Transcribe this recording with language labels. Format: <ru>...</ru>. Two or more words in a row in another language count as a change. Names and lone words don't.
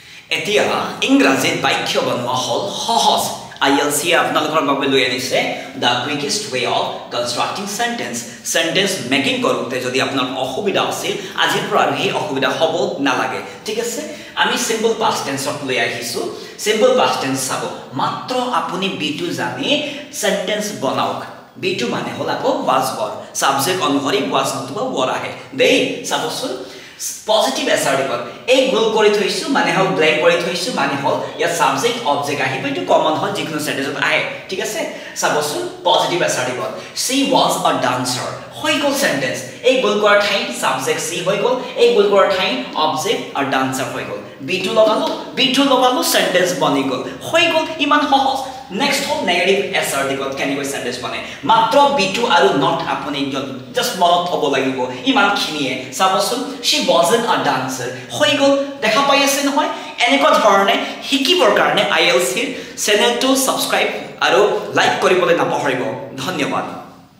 <as>এতিয়া ইংৰাজীত বাক্য বনোৱা হল সহজ ILC আপোনালোকৰ বাবে লৈ আনিছে</as> <en>the quickest way of constructing sentence making</en> <as>কৰোতে যদি আপোনাৰ অসুবিধা আছিল আজিৰ পৰা আৰু এই অসুবিধা হ'ব নালাগে ঠিক আছে আমি</as> <en>simple past tense</en> <as>লৈ আহিছো</as> <en>simple past tense</en> <as>চাব মাত্ৰ আপুনি be2 জানি sentence বনাওক be2 মানে হল আকৌ</as> <en>was were</en> <as>subject অনুসৰি was নতুবা were আহে দেই চাবচোন</as> <en>positive assertive</en> <as>এই ভুল কৰি থৈছো মানে হল ব্ল্যাঙ্ক কৰি থৈছো মানে হল ইয়া</as> <en>subject object</en> <as>আহিব এটো কমন হল যিকোনো সেন্টেন্সত আহে ঠিক আছে চাবচোন</as> <en>positive assertive she was a dancer</en> <as>হৈ গল সেন্টেন্স এই ভুল কৰাৰ ঠাই সাবজেক্ট she হৈ গল এই ভুল কৰাৰ ঠাই অবজেক্ট আর dancer হৈ গল be2 লগালো সেন্টেন্স বনি গল হৈ গল ইমান সহজ</as> <en>Next hole negative assertive</en> <as>কেনেকৈ sentence বনে মাত্ৰ be2 আৰু not আপুনি just মনত হ'ব লাগিব ইমান খিনিয়ে চাবচোন</as> <en>she wasn't a dancer</en> <as>হৈ গল দেখা পাই আছে নহয় এনেকুৱা ধৰণে শিকিবৰ কাৰণে ILC ৰ চেনেলটো সাবস্ক্ৰাইব আৰু লাইক কৰিবলৈ নাপাহৰিব ধন্যবাদ</as>